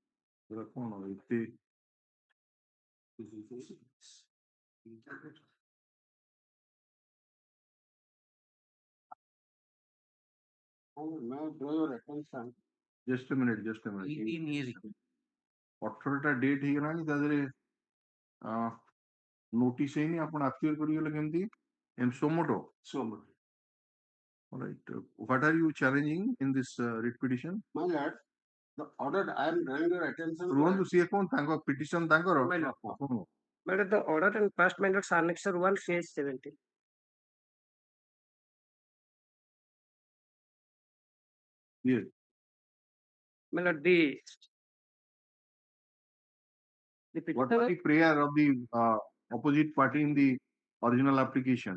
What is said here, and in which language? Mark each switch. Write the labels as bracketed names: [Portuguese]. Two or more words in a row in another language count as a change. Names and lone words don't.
[English] Oh, may I draw your attention? Just a minute, just a minute. 18 years. What date here? [Odia] notice ହେଇନି ଆପଣ appear କରିଗଲେ କେମିତି [English] in sumoto? All right. What are you challenging in this writ petition? My lord, the order I am drawing your attention. [Odia] ରୁହନ୍ତୁ ସିଏ କଣ ତାଙ୍କ ପିଟିସନ ତାଙ୍କର [English] My lord. [Odia] ଆପଣଙ୍କ [English] My lord, the order and past my lord's annexure 1 page 17. Yes. My lord, What was the prayer of the opposite party in the original application?